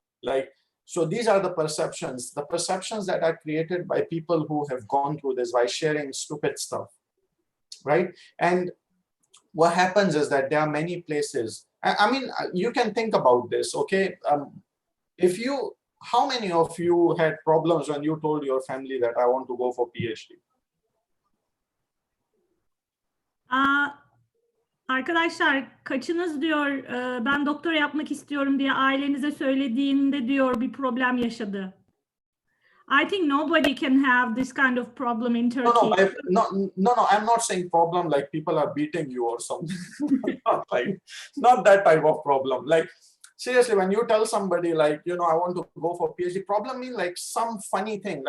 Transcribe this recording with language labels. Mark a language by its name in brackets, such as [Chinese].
[English] Like, so these are the perceptions that are created by people who have gone through this by sharing stupid stuff, right? And what happens is that there are many places. I mean, you can think about this, okay? How many of you had problems when you told your family that I want to go for PhD? [Turkish] Arkadaşlar kaçınız diyor ben doktora yapmak istiyorum diye ailenize söylediğinde diyor bir problem yaşadı. [English] I think nobody can have this kind of problem in Turkey. No, I'm not saying problem like people are beating you or something. not that type of problem. Like seriously, when you tell somebody like, you know, I want to go for PhD, problem mean like some funny thing.